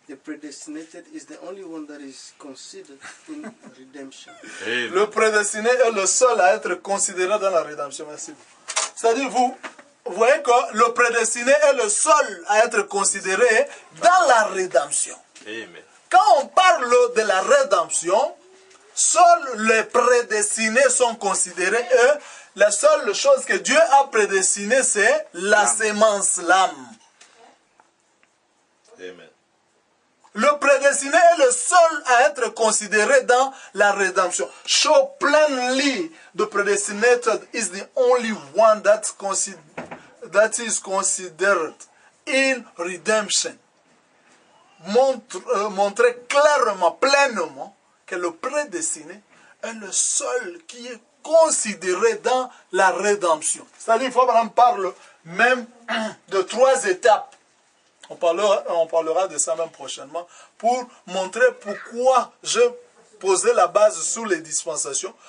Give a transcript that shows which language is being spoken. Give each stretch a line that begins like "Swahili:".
English: The predestinated is the only one that is considered in redemption. Amen.
French: le prédestiné est le seul à être considéré dans la rédemption. Merci. C'est-à-dire, vous voyez que le prédestiné est le seul à être considéré dans la rédemption. Amen. Quand on parle de la rédemption, seuls les prédestinés sont considérés. Et la seule chose que Dieu a prédestinée, c'est la sémence, l'âme. Amen. Le prédestiné est le seul à être considéré dans la rédemption.
English: Show plainly the predestinated is the only one that is considered in redemption.
French: Montrer clairement, pleinement, que le prédestiné est le seul qui est considéré dans la rédemption. C'est-à-dire, il faut qu'on parle même de 3 étapes. On parlera de ça même prochainement pour montrer pourquoi je posais la base sous les dispensations.